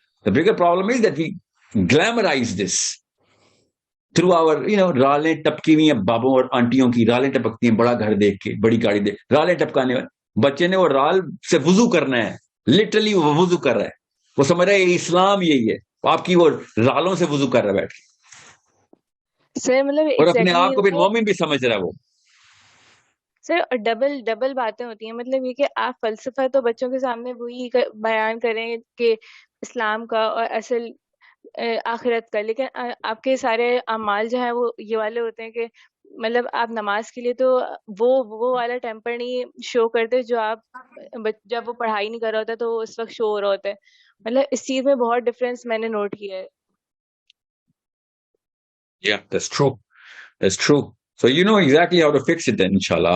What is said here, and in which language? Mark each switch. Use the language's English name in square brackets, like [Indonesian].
[English] The bigger problem is that we glamorize this through our, [Urdu] رالیں ٹپکی ہوئی ہیں بابوں اور آنٹیوں کی. رالیں ٹپکتی ہیں بڑا گھر دیکھ کے، بڑی گاڑی دیکھ. رالیں ٹپکانے والے بچے نے وہ رال سے وضو کرنا ہے، لٹرلی وہ وضو کر رہا ہے. وہ سمجھ رہا ہے اسلام یہی ہے، آپ کی وہ رالوں سے وضو کر رہا ہے بیٹھ کے. سر مطلب اور اپنے آپ کو پھر مومن بھی سمجھ رہا ہے وہ. سر ڈبل باتیں ہوتی ہیں. مطلب یہ کہ آپ فلسفہ تو بچوں کے سامنے وہی بیان کریں کہ اسلام کا اور اصل آخرت کا، لیکن آپ کے سارے اعمال جو ہیں وہ یہ والے ہوتے ہیں کہ مطلب آپ نماز کے لیے تو وہ والا ٹیمپر نہیں شو کرتے جو آپ جب وہ پڑھائی نہیں کر رہا ہوتا تو وہ اس وقت شو ہو رہا ہوتا ہے. مطلب اس چیز میں بہت ڈفرینس میں نے نوٹ کیا ہے. [English] Yeah, that's true. That's true. So you know exactly how to fix it then, inshallah.